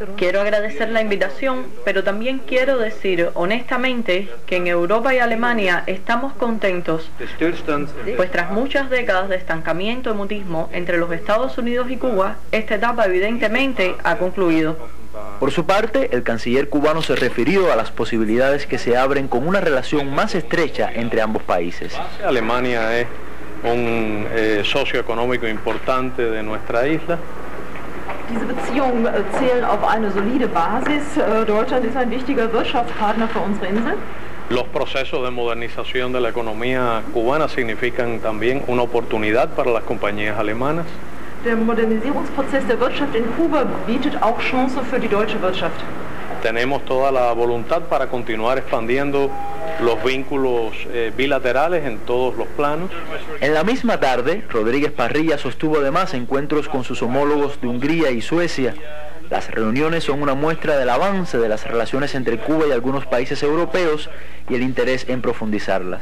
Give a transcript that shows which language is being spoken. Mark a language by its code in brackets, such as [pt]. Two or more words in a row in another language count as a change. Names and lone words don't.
[es] Quiero agradecer la invitación, pero también quiero decir honestamente que en Europa y Alemania estamos contentos, pues tras muchas décadas de estancamiento y mutismo entre los Estados Unidos y Cuba, esta etapa evidentemente ha concluido. Por su parte, el canciller cubano se refirió a las posibilidades que se abren con una relación más estrecha entre ambos países. Alemania es un socio económico importante de nuestra isla. [de] Diese Beziehungen zählen auf eine solide Basis. Deutschland ist ein wichtiger Wirtschaftspartner für unsere Insel. [es] Los procesos de modernización de la economía cubana significan también una oportunidad para las compañías alemanas. [de] Der Modernisierungsprozess der Wirtschaft in Kuba bietet auch Chancen für die deutsche Wirtschaft. [es] Tenemos toda la voluntad para continuar expandiendo los vínculos bilaterales en todos los planos. En la misma tarde, Rodríguez Parrilla sostuvo además encuentros con sus homólogos de Hungría y Suecia. Las reuniones son una muestra del avance de las relaciones entre Cuba y algunos países europeos y el interés en profundizarlas.